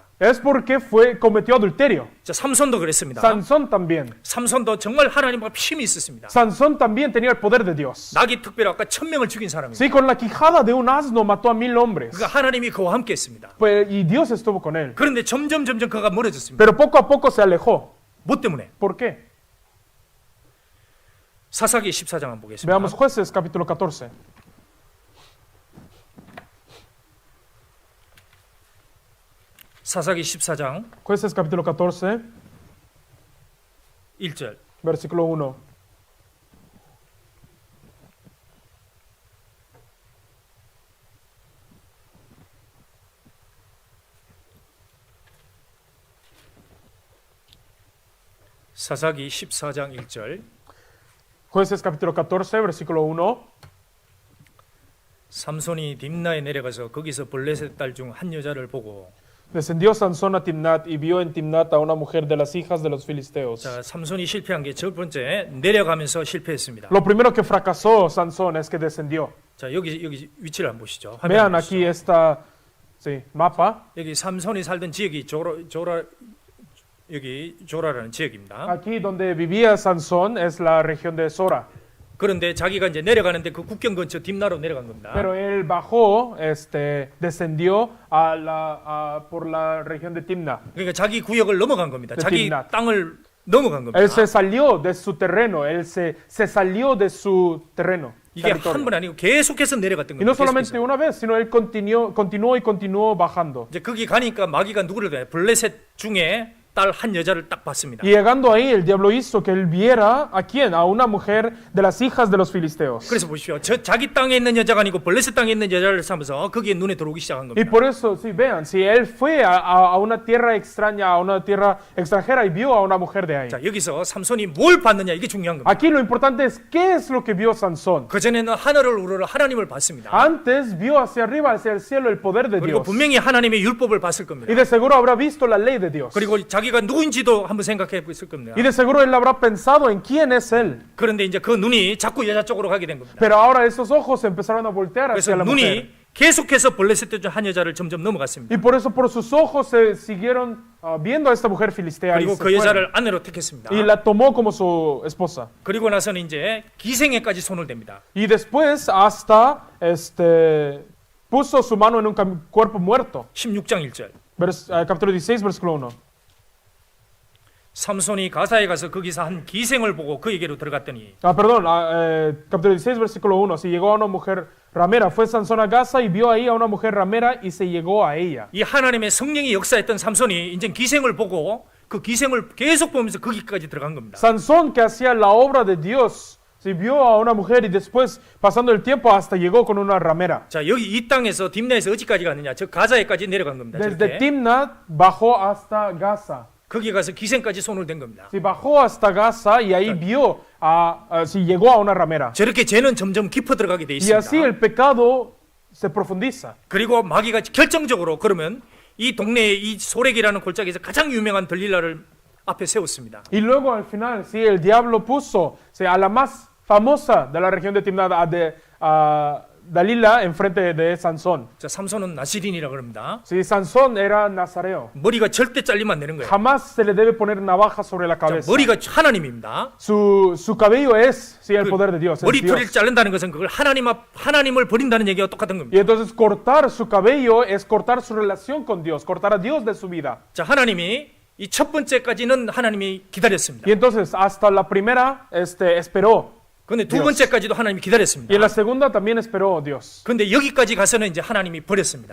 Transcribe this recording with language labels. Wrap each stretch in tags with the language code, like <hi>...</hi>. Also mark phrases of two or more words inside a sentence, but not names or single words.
<es>Es porque cometió adulterio.</es> <ko>자, 삼손도 그랬습니다.</ko> <es>Sansón también.</es> <ko>삼손도 정말 하나님 앞에 힘이 있었습니다.</ko> <es>Sansón también tenía el poder de Dios.</es> <ko>낙이 특별히 아까 1000명을 죽인 사람입니다.</ko> <es>Sí, con la quijada de un asno mató a 1000 hombres.</es> <ko>그러니까 하나님이 그와 함께 했습니다.</ko> <es>Y Dios estuvo con él.</es> <ko>그런데 점점 그가 멀어졌습니다.</ko> <es>Pero poco a poco se alejó.</es> <ko>뭐 때문에?</ko> <es>¿Por qué?</es> <ko>사사기 14장 한번 보겠습니다.</ko> <es>Veamos Jueces capítulo 14.</es> <ko>사사기 14장</ko> <es>Jueces capítulo 14,</es> <ko>1절.</ko> <es>versículo 1.</es> <ko>사사기 14장 1절.</ko> <es>Jueces capítulo 14, versículo 1.</es> <ko>삼손이 딥나에 내려가서 거기서 블레셋 딸 중 한 여자를 보고</ko> <es>Descendió Sansón a Timnat y vio en Timnat a una mujer de las hijas de los filisteos.</es> <ko>자, 삼손이 실패한 게 첫 번째 내려가면서 실패했습니다.</ko> <es>Lo primero que fracasó Sansón es que descendió.</es> <ko>자, 여기 위치를 한번 보시죠. 화면</ko> <es>Vean</es> <ko>한번 보시죠.</ko> <es>aquí esta sí, mapa.</es> <ko>여기 삼손이 살던 지역이 여기 조라라는 지역입니다.</ko> <es>Aquí donde vivía Sansón es la región de Sora.</es> <ko>그런데 자기가 이제 내려가는데 그 국경 근처 딥나로 내려간 겁니다.</ko> <es>Pero él bajó, descendió por la región de Timna.</es> <ko>그러니까 자기 구역을 넘어간 겁니다.</ko> <es>de</es> <ko>자기</ko> <es>Timnat.</es> <ko>땅을 넘어간 겁니다.</ko> <es>Él se salió de su terreno, él se salió de su terreno.</es> <ko>이게 한</ko> <es>territorio.</es> <ko>번 아니고 계속해서 내려갔던</ko> <es>Y no</es> <ko>겁니다.</ko> <es>solamente</es> <ko>계속해서.</ko> <es>una vez, sino él continuó bajando.</es> <ko>이제 거기 가니까 마귀가 누구를 봐? 블레셋 중에 딸 한 여자를 딱 봤습니다.</ko> <es>Y llegando ahí, el diablo hizo que él viera a quién, a una mujer de las hijas de los filisteos.</es> <ko>그래서 보십시오. 자기 땅에 있는 여자가 아니고 블레셋 땅에 있는 여자를 삼아서 거기에 눈에 들어오기 시작한</ko> <es>Y</es> <ko>겁니다.</ko> <es>por eso, sí, vean, si él fue a una tierra extraña, a una tierra extranjera y vio a una mujer de ahí.</es> <ko>자, 여기서 삼손이 뭘 봤느냐 이게 중요한 겁니다.</ko> <es>Aquí lo importante es qué es lo que vio Sansón.</es> <ko>그 전에는 하늘을 우러러 하나님을 봤습니다.</ko> <es>Antes vio hacia arriba, hacia el cielo, el poder de</es> <ko>그리고</ko> <es>Dios.</es> <ko>분명히 하나님의 율법을 봤을 겁니다.</ko> <es>Y de seguro habrá visto la ley de Dios.</es> <ko>그리고 자기가 누구인지도 한번 생각해 봤을 겁니다.</ko> <es>Y de seguro él habrá pensado en quién es él.</es> <ko>그런데 이제 그 눈이 자꾸 여자 쪽으로 가게 된 겁니다.</ko> <es>Pero ahora esos ojos empezaron a voltear</es> <ko>그래서</ko> <es>hacia la mujer.</es> <ko>눈이 계속해서 블레셋 중 한 여자를 점점 넘어갔습니다.</ko> <es>Y por eso por sus ojos se siguieron viendo a esta mujer filistea. Y,</es> <ko>그리고</ko> <es>se</es> <ko>그</ko> <es>fueron.</es> <ko>여자를 아내로 택했습니다.</ko> <es>Y la tomó como su esposa.</es> <ko>그리고 나서는 이제 기생에까지 손을 댑니다.</ko> <es>Y después hasta puso su mano en un cuerpo muerto.</es> <ko>16장 1절.</ko> <es>Capítulo 16, versículo 1.</es> <ko>삼손이 가사에 가서 거기서 한 기생을 보고 그에게로 들어갔더니</ko> <es>Perdón, capítulo 16, versículo 1. Si llegó a una mujer ramera, fue Sansón a Gaza y vio ahí a una mujer ramera y se llegó a ella.</es> <ko>이 하나님의 성령이 역사했던 삼손이 이제 기생을 보고 그 기생을 계속 보면서 거기까지 들어간 겁니다.</ko> <es>Sansón, que hacía la obra de Dios, si vio a una mujer y después, pasando el tiempo, hasta llegó con una ramera.</es> <ko>자, 여기 이 땅에서 딥나에서 어디까지 갔느냐? 저 가자에까지 내려간 겁니다.</ko> <es>Desde</es> <ko>저렇게.</ko> <es>Timnat bajó hasta Gaza.</es> <ko>거기 가서 기생까지 손을 댄 겁니다.</ko> <es>Si bajó hasta Gaza y ahí vio, si llegó a una ramera.</es> <ko>저렇게 죄는 점점 깊어 들어가게 돼</ko> <es>Y así</es> <ko>있습니다.</ko> <es>el pecado se profundiza.</es> <ko>그리고 마귀가 결정적으로 그러면 이 동네의 이 소렉이라는 골짜기에서 가장 유명한 들릴라를 앞에 세웠습니다.</ko> <es>Y luego al final, sí, el diablo puso a la más famosa de la región de Timnat, a Dalila, enfrente de Sansón.</es> <ko>자, 삼손은 나시린이라 그럽니다.</ko> <es>Sí, Sansón era nazareo.</es> <ko>머리가 절대 잘리면 안 되는 거예요.</ko> <es>Jamás se le debe poner navaja sobre la</es> <ko>자,</ko> <es>cabeza.</es> <ko>머리가 하나님입니다.</ko> <es>Su cabello es, sí, el poder de Dios. Es</es> <ko>머리털을</ko> <es>Dios.</es> <ko>자른다는 것은 그걸 하나님을 버린다는 얘기와 똑같은 겁니다.</ko> <es>Y entonces cortar su cabello es cortar su relación con Dios, cortar a Dios de su vida.</es> <ko>자, 하나님이 이 첫 번째까지는 하나님이 기다렸습니다.</ko> <es>Y entonces hasta la primera esperó.</es> <ko>근데 두</ko> <es>Dios.</es> <ko>번째까지도 하나님이 기다렸습니다.</ko> <es>Y en la segunda también esperó Dios.</es> <ko>근데 여기까지 가서는 이제 하나님이 버렸습니다.</ko>